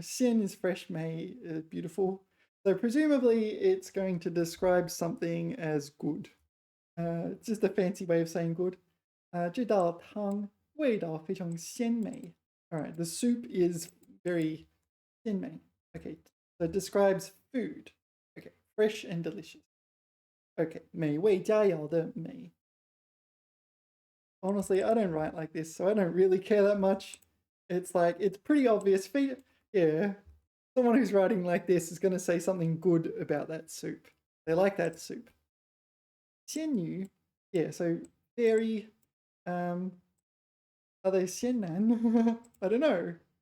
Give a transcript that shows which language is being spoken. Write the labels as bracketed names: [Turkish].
[English] 鲜 is fresh, 美 is beautiful. So presumably it's going to describe something as good. It's just a fancy way of saying good. [Chinese] 这道汤味道非常鲜美. [English] All right, the soup is very 鲜美. Okay, so it describes food. Okay, fresh and delicious. [Chinese] Okay, 美味佳肴的美. [English] Honestly, I don't write like this, so I don't really care that much. It's like, it's pretty obvious. Yeah, someone who's writing like this is going to say something good about that soup. They like that soup. 鲜女, yeah, so very, are they 鲜男? I don't know.